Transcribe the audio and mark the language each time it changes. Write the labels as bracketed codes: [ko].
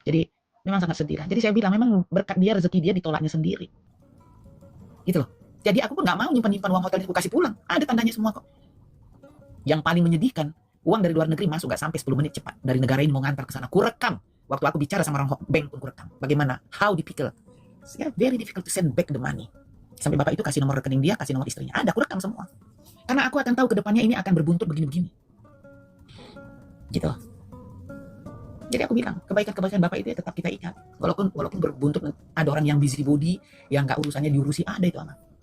[id] Jadi memang sangat sedih lah. Jadi saya bilang memang berkat dia, rezeki dia ditolaknya sendiri. Gitu loh. Jadi aku pun nggak mau nyimpan uang hotel itu, kasih pulang. Ada tandanya semua kok. Yang paling menyedihkan, uang dari luar negeri masuk nggak sampai 10 menit cepat. Dari negara ini mau ngantar ke sana. Kurekam. Waktu aku bicara sama orang bank pun kurekam. Bagaimana? [en] How difficult. Yeah, very difficult to send back the money. [id] Sampai bapak itu kasih nomor rekening dia, kasih nomor istrinya. Ada, aku rekam semua. Karena aku akan tahu ke depannya ini akan berbuntut begini-begini. Gitu loh. Jadi aku bilang, kebaikan-kebaikan bapak itu ya tetap kita ikat. Walaupun berbuntut, ada orang yang busybody, yang nggak urusannya diurusi, ada itu amat.